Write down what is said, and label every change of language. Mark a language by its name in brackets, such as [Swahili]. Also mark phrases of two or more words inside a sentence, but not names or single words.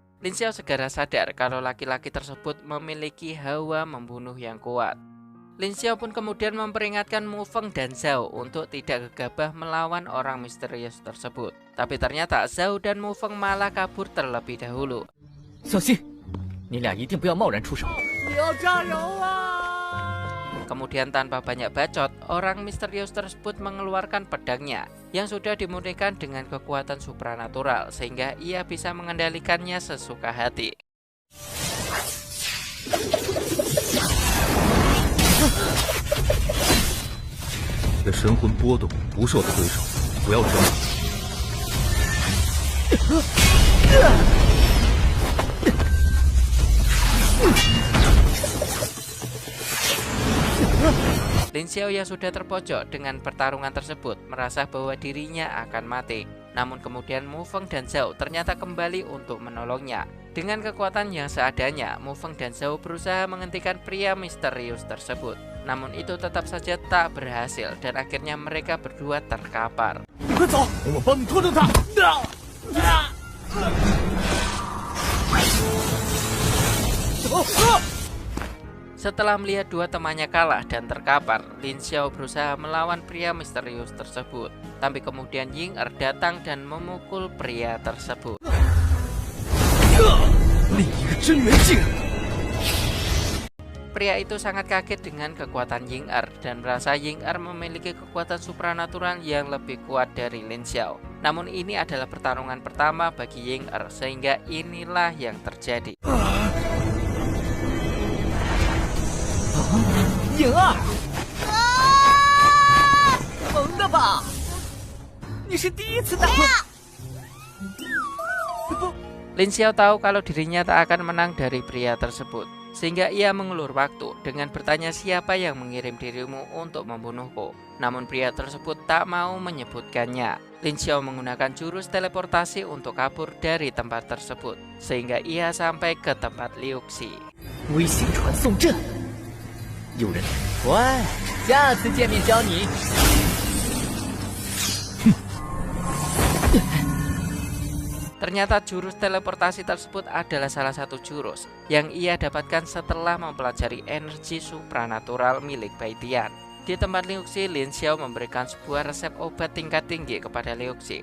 [Indonesian] Lin Xiao segera sadar kalau laki-laki tersebut memiliki hawa membunuh yang kuat. Lin Xiao pun kemudian memperingatkan Mu Feng dan Zhao untuk tidak gegabah melawan orang misterius tersebut. Tapi ternyata Zhao dan Mu Feng malah kabur terlebih dahulu. [Chinese] 小心，你俩一定不要贸然出手。你要加油啊！ [Indonesian] Kemudian tanpa banyak bacot, orang misterius tersebut mengeluarkan pedangnya yang sudah dimurnikan dengan kekuatan supranatural sehingga ia bisa mengendalikannya sesuka hati. [Chinese] 你的神魂波动，不是我的对手，不要装。 [Indonesian] Lin Xiao yang sudah terpojok dengan pertarungan tersebut merasa bahwa dirinya akan mati. Namun kemudian Mu Feng dan Zhao ternyata kembali untuk menolongnya. Dengan kekuatan yang seadanya, Mu Feng dan Zhao berusaha menghentikan pria misterius tersebut. Namun itu tetap saja tak berhasil dan akhirnya mereka berdua terkapar. [Chinese] 快走，我帮你拖住他。 [Indonesian] Setelah melihat dua temannya kalah dan terkapar, Lin Xiao berusaha melawan pria misterius tersebut. Tapi kemudian Ying Er datang dan memukul pria tersebut. [Chinese] 另一个真元境。 [Indonesian] Pria itu sangat kaget dengan kekuatan Ying Er dan merasa Ying Er memiliki kekuatan supranatural yang lebih kuat dari Lin Xiao. Namun ini adalah pertarungan pertama bagi Ying Er sehingga inilah yang terjadi. [Chinese] 颖儿，萌的吧？你是第一次打。 [Indonesian] Lin Xiao tahu kalau dirinya tak akan menang dari pria tersebut, sehingga ia mengulur waktu dengan bertanya siapa yang mengirim dirimu untuk membunuhku. Namun pria tersebut tak mau menyebutkannya. Lin Xiao menggunakan jurus teleportasi untuk kabur dari tempat tersebut, sehingga ia sampai ke tempat Liu Xi. [Chinese] 微型传送阵，有人。喂，下次见面教你。 [Indonesian] Ternyata jurus teleportasi tersebut adalah salah satu jurus yang ia dapatkan setelah mempelajari energi supranatural milik Bai Tian. Di tempat Liu Xi, Lin Xiao memberikan sebuah resep obat tingkat tinggi kepada Liu Xi.